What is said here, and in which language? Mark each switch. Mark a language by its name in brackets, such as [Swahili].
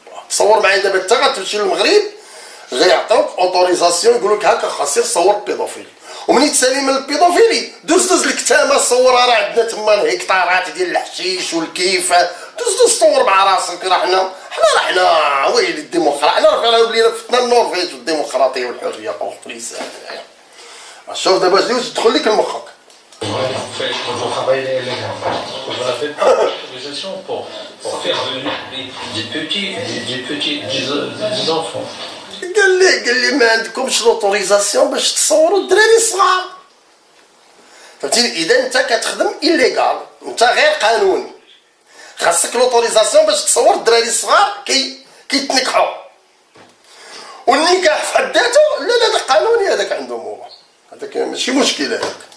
[Arabic] تصور معايا دابا انت غتمشي للمغرب غيعطوك اوتوريزاسيون يقول لك هكا خاصك تصور البيدوفيلي، ومنين تسالي من البيدوفيلي دوز الكتامه صورها. راه عندنا تما الهكتارات ديال الحشيش والكيفه، دوز صور مع راسك. راه حنا ويلي الديمقراطيه، حنا راه ولينا فتنا النرويج والديمقراطيه والحريه بورتريس. شوف دابا جوج تدخل لك لمخك. [French] Vous travaillez légalement. Vous n'avez pas d'autorisation pour faire venir des enfants. [Arabic] قال لي ما عندكمش لوطوريزاسيون باش تصوروا الدراري الصغار. فهمتيني؟ اذا انت كتخدم ايليغال، انت غير قانوني، خاصك لوطوريزاسيون باش تصور الدراري الصغار كيتنكحوا. والنكاح في حد ذاته لا هذا قانوني، هذاك عندهم هو، هذاك ماشي مشكل هذاك.